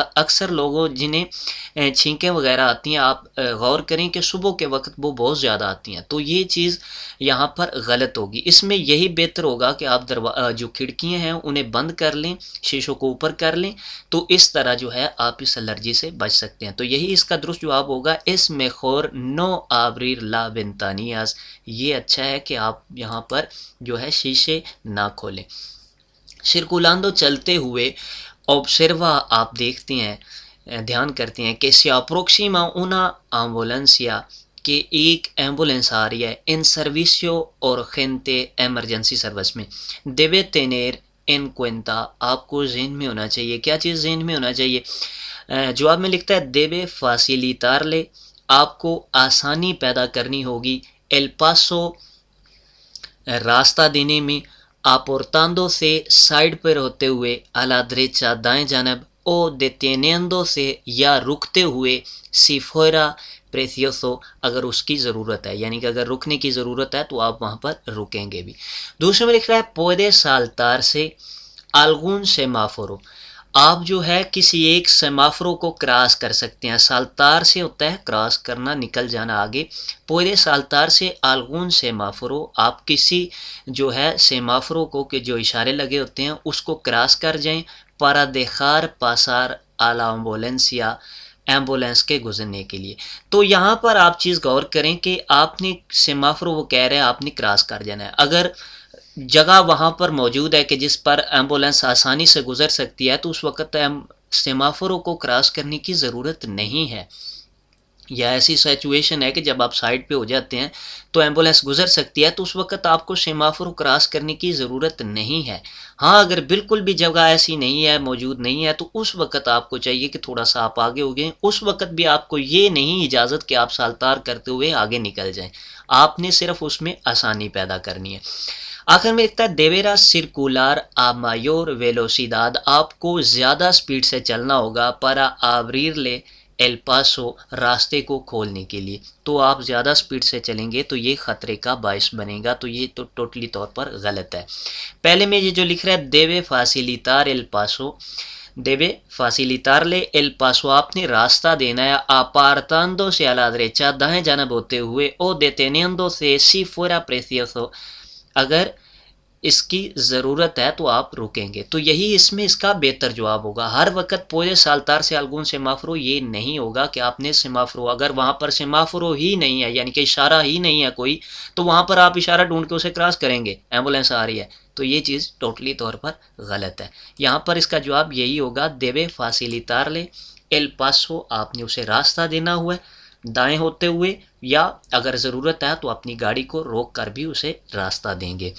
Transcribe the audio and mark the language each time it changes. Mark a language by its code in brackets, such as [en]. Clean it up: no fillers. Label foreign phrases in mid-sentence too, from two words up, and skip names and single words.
[ur] اکثر لوگوں جنہیں چھینکیں وغیرہ آتی ہیں، آپ غور کریں کہ صبح کے وقت وہ بہت زیادہ آتی ہیں، تو یہ چیز یہاں پر غلط ہوگی۔ اس میں یہی بہتر ہوگا کہ آپ جو کھڑکیاں ہیں انہیں بند کر لیں، شیشوں کو اوپر کر لیں، تو اس طرح جو ہے آپ اس الرجی سے بچ سکتے ہیں۔ تو یہی اس کا درست جواب ہوگا اس [es] mejor no abrir las ventanillas، [ur] یہ اچھا ہے کہ آپ یہاں پر جو ہے شیشے نہ کھولیں۔ circulando چلتے ہوئے observa، آپ دیکھتے ہیں، دھیان کرتے ہیں کہ [es] se aproxima una ambulancia، [ur] کہ ایک ایمبولینس آ رہی ہے ان [es] servicio urgente [ur] ایمرجنسی سروس میں، [es] debe tener en cuenta، [ur] آپ کو ذہن میں ہونا چاہیے۔ کیا چیز ذہن میں ہونا چاہیے؟ جواب میں لکھتا ہے [es] debe facilitarle، [ur] آپ کو آسانی پیدا کرنی ہوگی [es] el paso، [ur] راستہ دینے میں، aportándose سائڈ پر ہوتے ہوئے [es] a la derecha [ur] دائیں جانب، [es] o deteniéndose [ur] یا رکتے ہوئے [es] si fuera precioso، [ur] اگر اس کی ضرورت ہے، یعنی کہ اگر رکنے کی ضرورت ہے تو آپ وہاں پر رکیں گے بھی۔ دوسرے میں لکھ رہا ہے [es] puede saltarse algún semáforo، [ur] آپ جو ہے کسی ایک سیمافرو کو کراس کر سکتے ہیں۔ سالتار سے ہوتا ہے کراس کرنا، نکل جانا آگے۔ [es] puede saltarse algún semáforo، [ur] آپ کسی جو ہے سیمافرو کو، کہ جو اشارے لگے ہوتے ہیں اس کو کراس کر جائیں [es] para dejar pasar a la ambulancia، [ur] ایمبولینس کے گزرنے کے لیے۔ تو یہاں پر آپ چیز غور کریں کہ آپ نے سیمافرو، وہ کہہ رہے ہیں آپ نے کراس کر جانا ہے، اگر جگہ وہاں پر موجود ہے کہ جس پر ایمبولینس آسانی سے گزر سکتی ہے تو اس وقت سیمافرو کو کراس کرنے کی ضرورت نہیں ہے، یا ایسی سچویشن ہے کہ جب آپ سائڈ پہ ہو جاتے ہیں تو ایمبولینس گزر سکتی ہے، تو اس وقت آپ کو سیمافرو کراس کرنے کی ضرورت نہیں ہے۔ ہاں اگر بالکل بھی جگہ ایسی نہیں ہے، موجود نہیں ہے، تو اس وقت آپ کو چاہیے کہ تھوڑا سا آپ آگے ہو گئے، اس وقت بھی آپ کو یہ نہیں اجازت کہ آپ سالتار کرتے ہوئے آگے نکل جائیں، آپ نے صرف اس میں آسانی پیدا کرنی ہے۔ آخر میں لکھتا ہے [es] deberá circular a mayor velocidad، [ur] آپ کو زیادہ سپیڈ سے چلنا ہوگا [es] para abrirle el paso، [ur] راستے کو کھولنے کے لیے۔ تو آپ زیادہ سپیڈ سے چلیں گے تو یہ خطرے کا باعث بنے گا، تو یہ تو ٹوٹلی طور پر غلط ہے۔ پہلے میں یہ جو لکھ رہا ہے [es] debe facilitar el paso، debe facilitarle el paso، [ur] آپ نے راستہ دینا ہے [es] apartándose a la derecha [ur] دائیں جانب ہوتے ہوئے [es] o deteniéndose si fuera precioso، [ur] اگر اس کی ضرورت ہے تو آپ رکیں گے۔ تو یہی اس میں اس کا بہتر جواب ہوگا۔ ہر وقت [es] puede saltarse algún semáforo [ur] یہ نہیں ہوگا کہ آپ نے سیمافرو، اگر وہاں پر سیمافرو ہی نہیں ہے، یعنی کہ اشارہ ہی نہیں ہے کوئی، تو وہاں پر آپ اشارہ ڈھونڈ کے اسے کراس کریں گے، ایمبولینس آ رہی ہے تو یہ چیز ٹوٹلی طور پر غلط ہے. یہاں پر اس کا جواب یہی ہوگا [es] debe facilitarle el paso, [ur] آپ نے اسے راستہ دینا ہوا ہے دائیں ہوتے ہوئے، یا اگر ضرورت ہے تو اپنی گاڑی کو روک کر بھی اسے راستہ دیں گے.